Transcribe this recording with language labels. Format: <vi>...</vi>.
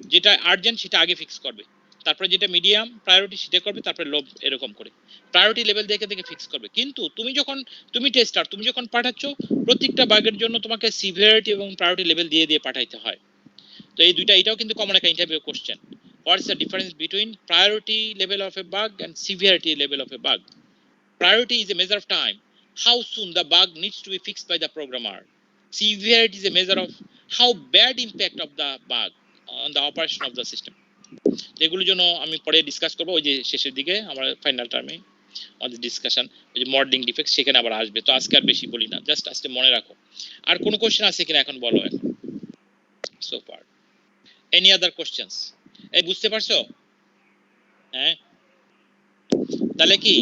<bn>যেটা আর্জেন্ট সেটা আগে ফিক্স করবে, তারপরে যেটা মিডিয়াম প্রায়োরিটি সেটা করবে, তারপরে লো, এরকম করে প্রায়োরিটি লেভেল দেখে দেখে ফিক্স করবে। কিন্তু তুমি টেস্টার, তুমি যখন পাঠাচ্ছ প্রত্যেকটা বাগের জন্য তোমাকে সিভিয়ারিটি এবং প্রায়োরিটি লেভেল দিয়ে দিয়ে পাঠাইতে হয়। তো এই দুইটা, এটাও কিন্তু কমন একটা interview question.</bn> <en>What is the difference between priority level of a bug and severity level of a bug? Priority is a measure of time, how soon the bug needs to be fixed by the programmer. Severity is a measure of how bad impact of the bug on the operation of the system.</en> <bn>এগুলোর জন্য আমি পরে discuss করবো, ওই যে শেষের দিকে আমার ফাইনাল টার্মে আমাদের ডিসকাশন, ওই যে মডেলিং ডিফেক্ট সেখানে আবার আসবে। তো আজকে আর বেশি বলি না, জাস্ট আজকে মনে রাখো। আর কোনো কোশ্চেন আছে কিনা এখন বলো, এখন</bn> <en>So far any other questions?</en> <bn>এই বুঝতে পারছো? হ্যাঁ, তাহলে কি</bn>